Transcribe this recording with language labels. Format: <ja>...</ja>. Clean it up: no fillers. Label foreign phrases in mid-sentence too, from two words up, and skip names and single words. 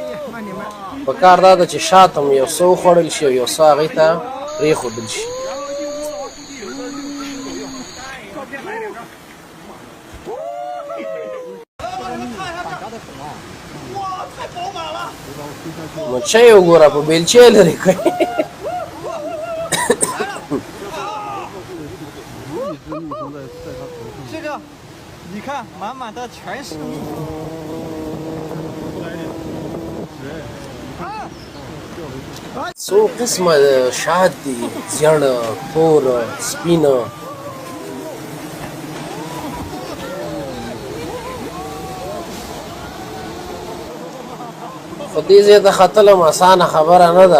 <ps>په کار دا ده چې شات هم یو څه وخوړل شي او یو څه هغې ته پرېښودل شي. مچۍ وګوره په بیلچې لرې کوي.</ps> <zh>你看，满满的全是。</zh> <ps>څو قسمه شات دي. زیړ، تور، سپینه. خو دې ځای ته ختل هم اسانه خبره نه ده.</ps>